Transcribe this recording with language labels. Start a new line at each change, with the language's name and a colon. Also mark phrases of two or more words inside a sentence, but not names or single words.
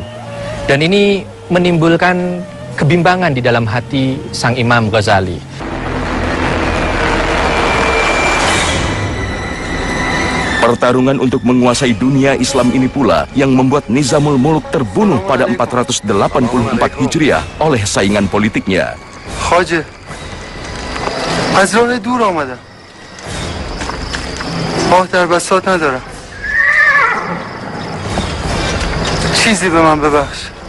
Indonesian: Dan ini menimbulkan kebimbangan di dalam hati sang Imam Ghazali. Pertarungan untuk menguasai dunia Islam ini pula yang membuat Nizamul Mulk terbunuh pada 484 Hijriah oleh saingan politiknya.
Persian: خواجه از راه دور آمدم آه در بساط ندارم. چیزی به من ببخش.